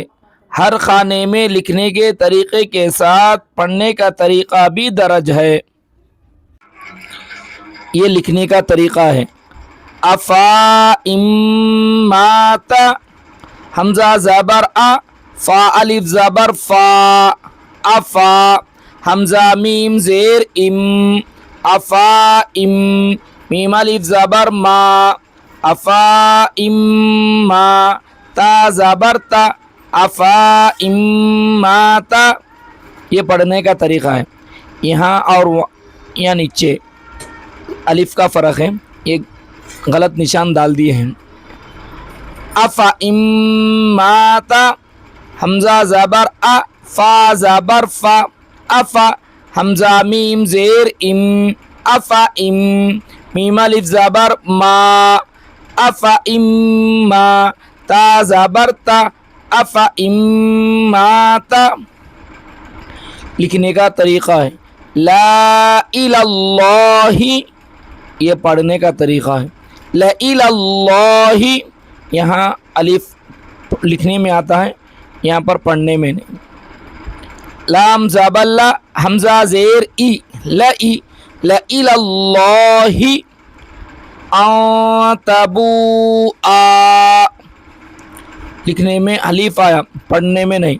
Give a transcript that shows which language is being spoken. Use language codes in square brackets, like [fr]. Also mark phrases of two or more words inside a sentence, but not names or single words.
[ur] ہر خانے میں لکھنے کے طریقے کے ساتھ پڑھنے کا طریقہ بھی درج ہے۔ یہ لکھنے کا طریقہ ہے: افا امات، حمزہ زبر آ، فا الف زبر فا، افا، حمزہ میم زیر ام، افا ام، میم الف زبر ما، افا ام ما، تا زبر تا، افا ام ما تا۔ یہ پڑھنے کا طریقہ ہے۔ یہاں اور یہاں نیچے الف کا فرق ہے، یہ غلط نشان ڈال دیے ہیں۔ افا ام ما تا، حمزہ زبر ا، فا زبر فا، افا، حمزہ میم زیر ام، افا ام، میم الف زبر ما، افا ام ما، تا زبر تا، افا ام ما تا۔ لکھنے کا طریقہ ہے: [ar] لا الہ اللہ، [ur] یہ پڑھنے کا طریقہ ہے۔ [ar] لا الہ اللہ، [ur] یہاں الف لکھنے میں آتا ہے، یہاں پر پڑھنے میں نہیں۔ لام زبر لا، حمزہ زیر ای، لا ای، [ar] لا الہ اللہ، ان تبو آ، [ur] لکھنے میں الف آیا، پڑھنے میں نہیں۔